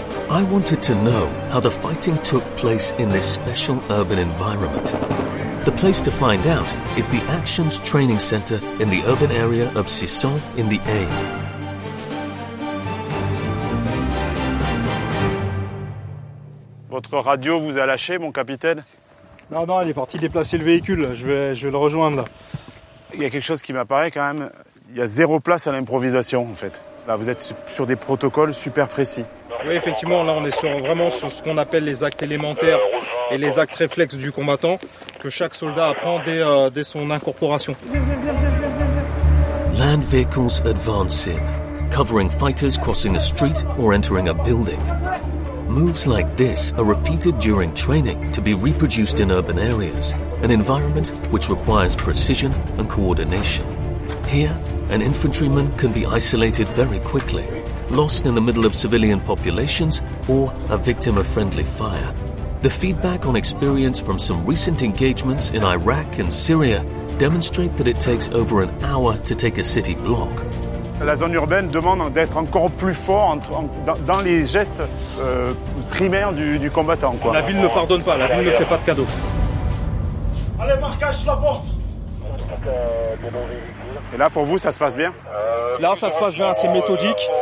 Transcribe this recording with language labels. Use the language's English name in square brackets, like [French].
[English] I wanted to know how the fighting took place in this special urban environment. The place to find out is the Actions Training Center in the urban area of Sisson in the Aisne. [French] Votre radio vous a lâché, mon capitaine ? Non, non, il est parti déplacer le véhicule. Je vais le rejoindre, là. Il y a quelque chose qui m'apparaît, quand même. Il y a zéro place à l'improvisation, en fait. Là, vous êtes sur des protocoles super précis. Oui, effectivement, là, on est sur ce qu'on appelle les actes élémentaires et les actes réflexes du combattant que chaque soldat apprend dès son incorporation. [English] Land vehicles advancing, covering fighters crossing a street or entering a building. Moves like this are repeated during training to be reproduced in urban areas, an environment which requires precision and coordination. Here, an infantryman can be isolated very quickly, lost in the middle of civilian populations, or a victim of friendly fire. The feedback on experience from some recent engagements in Iraq and Syria demonstrate that it takes over an hour to take a city block. [French] La zone urbaine demande d'être encore plus fort dans les gestes primaires du combattant. Quoi. La ville ne pardonne pas, la ville ne fait pas de cadeaux. Allez, marquage sur la porte. Et là, pour vous, ça se passe bien? Là, ça se passe bien, c'est méthodique.